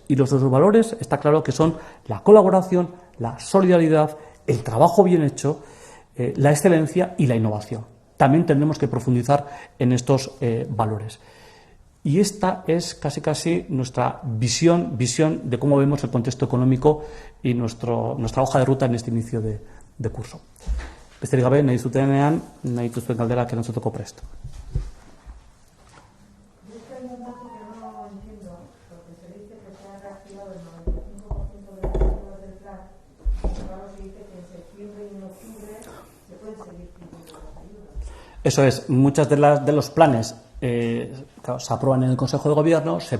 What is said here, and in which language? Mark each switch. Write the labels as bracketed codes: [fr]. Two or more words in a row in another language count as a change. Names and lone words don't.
[es] Y los nuestros valores está claro que son la colaboración, la solidaridad, el trabajo bien hecho, la excelencia y la innovación. También tendremos que profundizar en estos valores. Y esta es casi nuestra visión de cómo vemos el contexto económico y nuestra hoja de ruta en este inicio de curso. [eu] Besterik gabe, nahi zutenean, nahi duzuen galderak erantzuteko prest. [es] Eso es, muchas de los planes claro, se aprueban en el Consejo de Gobierno, se